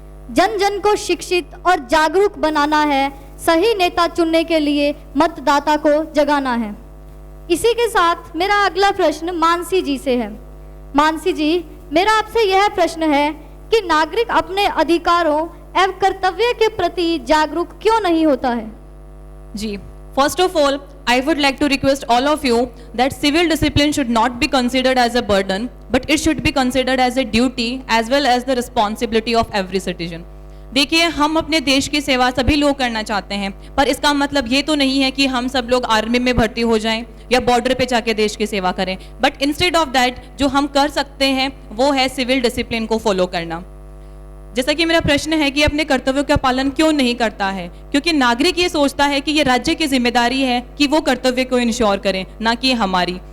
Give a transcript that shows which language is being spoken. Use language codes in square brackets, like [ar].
[hi] जन जन को शिक्षित और जागरूक बनाना है, सही नेता चुनने के लिए मतदाता को जगाना है। इसी के साथ मेरा अगला प्रश्न मानसी जी से है। मानसी जी, मेरा आपसे यह प्रश्न है कि नागरिक अपने अधिकारों एवं कर्तव्य के प्रति जागरूक क्यों नहीं होता है। [en] जी, first of all, I would like to request all of you that civil discipline should not be considered as a burden, but it should be considered as a duty as well as the responsibility of every citizen. [hi] देखिए, हम अपने देश की सेवा सभी लोग करना चाहते हैं, पर इसका मतलब ये तो नहीं है कि हम सब लोग आर्मी में भर्ती हो जाएं या बॉर्डर पे जाके देश की सेवा करें। [en] but instead of that [hi] जो हम कर सकते हैं वो है सिविल डिसिप्लिन को फॉलो करना। जैसा कि मेरा प्रश्न है कि अपने कर्तव्यों का पालन क्यों नहीं करता है, क्योंकि नागरिक ये सोचता है कि ये राज्य की जिम्मेदारी है कि वो कर्तव्य को इंश्योर करें, ना कि हमारी।